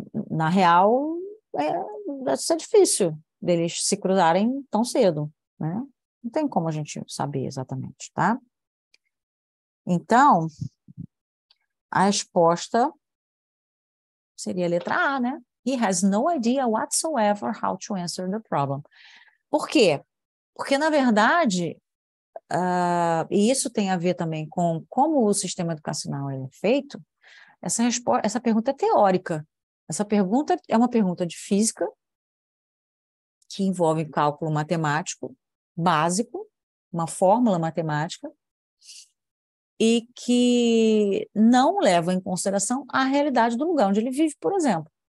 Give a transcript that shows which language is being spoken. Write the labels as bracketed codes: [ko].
[pt] Na real, deve ser difícil deles se cruzarem tão cedo, né? Não tem como a gente saber exatamente, tá? Então, a resposta seria a letra A, né? [en] He has no idea whatsoever how to answer the problem. [pt] Por quê? Porque, na verdade, e isso tem a ver também com como o sistema educacional é feito, essa pergunta é teórica. Essa pergunta é uma pergunta de física que envolve cálculo matemático básico, uma fórmula matemática, e que não leva em consideração a realidade do lugar onde ele vive, por exemplo.